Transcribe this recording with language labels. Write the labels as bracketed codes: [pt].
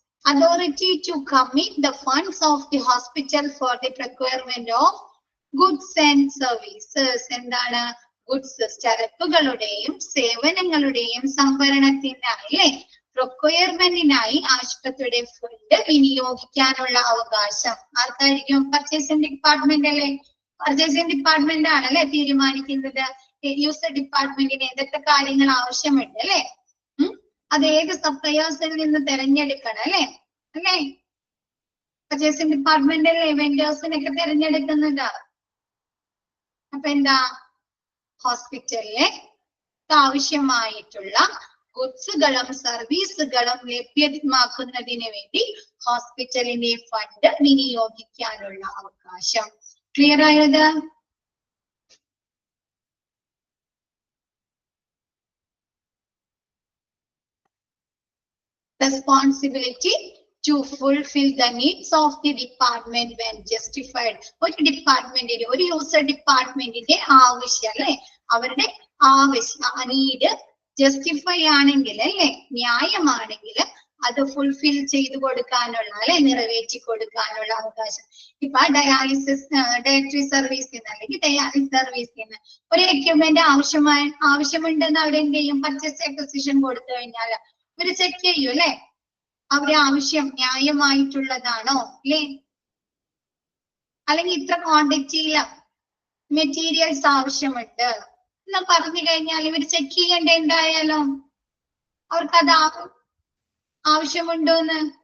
[en] Authority to commit the funds of the hospital for the procurement of goods and services. [ml] എന്താണ്? Goods, ചരക്കുകളുടെയും സേവനങ്ങളുടെയും സംഭരണത്തിനായി പ്രൊക്വയർമെന്റിനായി ആശുപത്രിയുടെ fund വിനിയോഗിക്കാനുള്ള അവകാശം ആർക്കായിരിക്കും? Purchasing department അല്ലേ. Purchasing department ആണല്ലേ തീരുമാനിക്കുന്നത് യൂസർ ഡിപ്പാർട്ട്മെന്റിന് എന്തൊക്കെ കാര്യങ്ങൾ ആവശ്യമുണ്ട് അല്ലെ. അത് ഏത് സപ്ലയേഴ്സിൽ നിന്ന് തിരഞ്ഞെടുക്കണം അല്ലെ. പർച്ചേസിംഗ് ഡിപ്പാർട്ട്മെന്റ് അല്ലേ വെൻഡേഴ്സിനൊക്കെ തിരഞ്ഞെടുക്കുന്നത്. അപ്പൊ എന്താ, ഹോസ്പിറ്റലിലെ ആവശ്യമായിട്ടുള്ള ഗുഡ്സുകളും സർവീസുകളും ലഭ്യമാക്കുന്നതിന് വേണ്ടി ഹോസ്പിറ്റലിന്റെ ഫണ്ട് വിനിയോഗിക്കാനുള്ള അവകാശം. ക്ലിയർ ആയത്? [en] Responsibility to fulfill the needs of the department when justified. [ml] ഒരു ഡിപ്പാർട്ട്മെന്റിന്റെ ഒരു യൂസർ ഡിപ്പാർട്ട്മെന്റിന്റെ ആവശ്യം അല്ലെ, അവരുടെ ആവശ്യം നീഡ് ജസ്റ്റിഫൈ ആണെങ്കിൽ അല്ലെ, ന്യായമാണെങ്കിൽ അത് ഫുൾഫിൽ ചെയ്തു കൊടുക്കാനുള്ള അല്ലെ, നിറവേറ്റി കൊടുക്കാനുള്ള അവകാശം. ഇപ്പൊ ഡയറ്ററി സർവീസിൽ നിന്ന് അല്ലെങ്കിൽ ഡയാലിസിസ് സർവീസിൽ നിന്ന് ഒരു എക്യുപ്മെന്റ് ആവശ്യമുണ്ടെന്ന് അവിടെ എന്ത് ചെയ്യും, പർച്ചേസ് അക്വിസിഷൻ കൊടുത്തു കഴിഞ്ഞാൽ ഇവര് ചെക്ക് ചെയ്യും അല്ലെ, അവരുടെ ആവശ്യം ന്യായമായിട്ടുള്ളതാണോ അല്ലേ, അല്ലെങ്കിൽ ഇത്ര ക്വാണ്ടിറ്റിയിൽ മെറ്റീരിയൽസ് ആവശ്യമുണ്ട് എന്ന് പറഞ്ഞു കഴിഞ്ഞാൽ ഇവർ ചെക്ക് ചെയ്യേണ്ട എന്തായാലും അവർക്കത് ആവശ്യമുണ്ടോന്ന്.